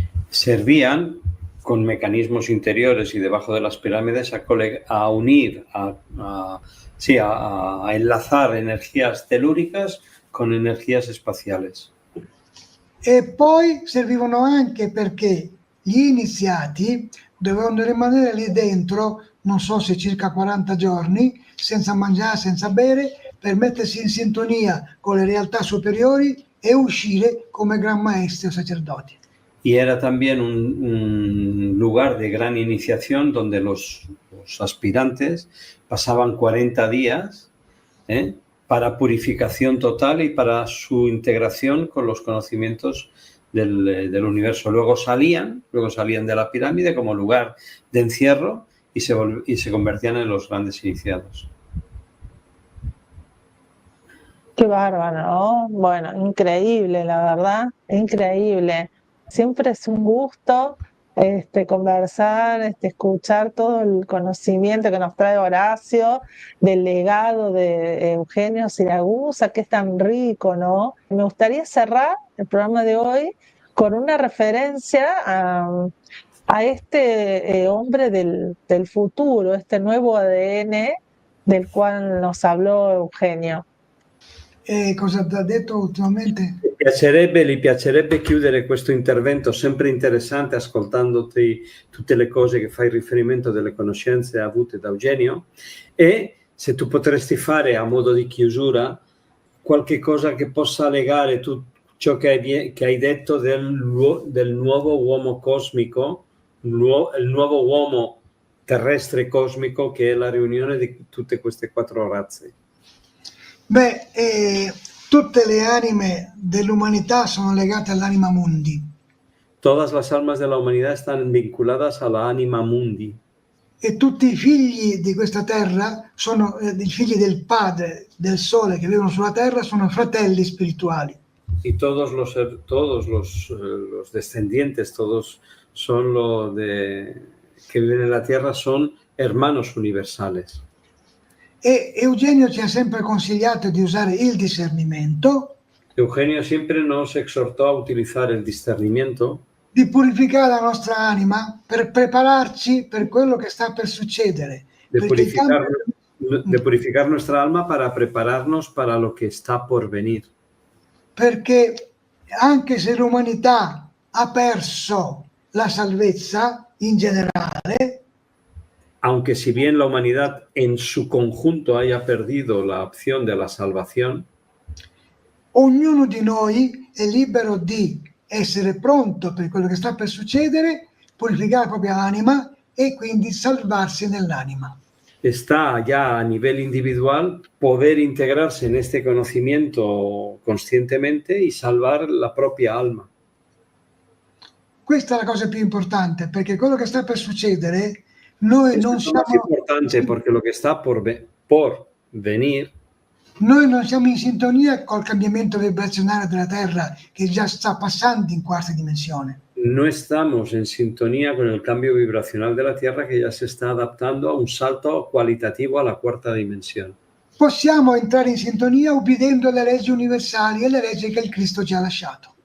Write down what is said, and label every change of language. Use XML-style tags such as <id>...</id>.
<es>Servían con mecanismos interiores y debajo de las pirámides a unir, a enlazar energías telúricas con energías espaciales.</es> <it>E poi servivano anche perché gli iniziati dovevano rimanere lì dentro, non so se circa 40 giorni, senza mangiare, senza bere, per mettersi in sintonia con le realtà superiori e uscire come gran maestri o sacerdoti.</it> <es>Y era también un lugar de gran iniciación donde los aspirantes pasaban 40 días para purificación total y para su integración con los conocimientos del universo. Luego salían de la pirámide como lugar de encierro y se convertían en los grandes iniciados. Qué bárbaro, ¿no? Bueno, increíble, la verdad, increíble. Siempre es un gusto conversar, escuchar todo el conocimiento que nos trae Horacio del legado de Eugenio Siragusa, que es tan rico, ¿no? Me gustaría cerrar el programa de hoy con una referencia a este hombre del futuro, este nuevo ADN del cual nos habló Eugenio.</es> <it>E cosa ti ha detto ultimamente? Gli piacerebbe chiudere questo intervento sempre interessante ascoltandoti tutte le cose che fai riferimento delle conoscenze avute da Eugenio, e se tu potresti fare a modo di chiusura qualche cosa che possa legare ciò che hai detto del nuovo uomo cosmico, il nuovo uomo terrestre cosmico, che è la riunione di tutte queste quattro razze. Beh, tutte le anime dell'umanità sono legate all'anima mundi.</it> <es>Todas las almas de la humanidad están vinculadas a la anima mundi.</es> <it>E tutti i figli di questa terra sono i figli del Padre, del Sole, che vivono sulla terra, sono fratelli spirituali.</it> <es>Y todos los descendientes, todos son que viven en la tierra, son hermanos universales.</es> <it>E Eugenio ci ha sempre consigliato di usare il discernimento,</it> <es>Eugenio siempre nos exhortó a utilizar el discernimiento,</es> <it>di purificare la nostra anima per prepararci per quello che sta per succedere.</it> <es>de purificar nuestra alma para prepararnos para lo que está por venir.</es> <it>Perché anche se l'umanità ha perso la salvezza in generale,</it> <es>Aunque si bien la humanidad en su conjunto haya perdido la opción de la salvación,</es> <it>ognuno di noi è libero di essere pronto per quello che sta per succedere, purificare la propria anima e quindi salvarsi nell'anima.</it> <es>está ya a nivel individual poder integrarse en este conocimiento conscientemente y salvar la propia alma.</es> <it>Questa è la cosa più importante, perché quello che sta per succedere noi</it> <es>Esto</es> <it>non</it> <es>es lo más</es> <it>siamo,</it> <es>importante, porque lo que está por venir</es> <it>noi non siamo in sintonia col cambiamento vibrazionale della Terra che già sta passando in quarta dimensione.</it> <es>no estamos en sintonía con el cambio vibracional de la Tierra, que ya se está adaptando a un salto cualitativo a la cuarta dimensión.</es> <it>Possiamo entrare in sintonia ubbidendo alle leggi universali e alle leggi che il Cristo ci ha lasciato.</it>